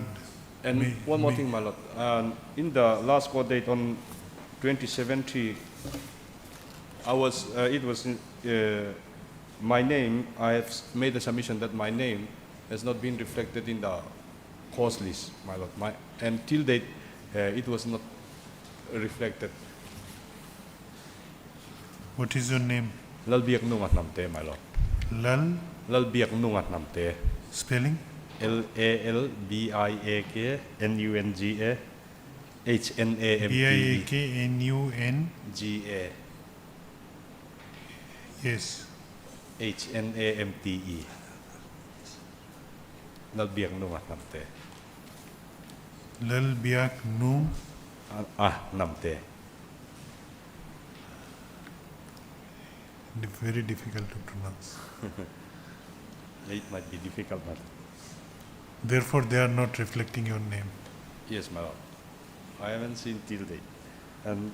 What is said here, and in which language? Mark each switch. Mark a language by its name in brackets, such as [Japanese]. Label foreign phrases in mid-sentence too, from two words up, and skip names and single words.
[English] And one more thing, my Lord. In the last court date on 27/3, it was my name. I have made a submission that my name has not been reflected in the cause list, my Lord. And till date, it was not reflected. What is your name? Lal Biak Nungat Namte, my Lord. Lal Biak Nungat Namte. Spelling? LALBIAKNUNGA HNAMTE. BIAKNUNGA. Yes. HNAMTE. Lal Biak Nungat Namte. Lal Biak Nu. Namte. Very difficult to pronounce. It might be difficult, but Therefore, they are not reflecting your name. yes, my Lord. I haven't seen till date. And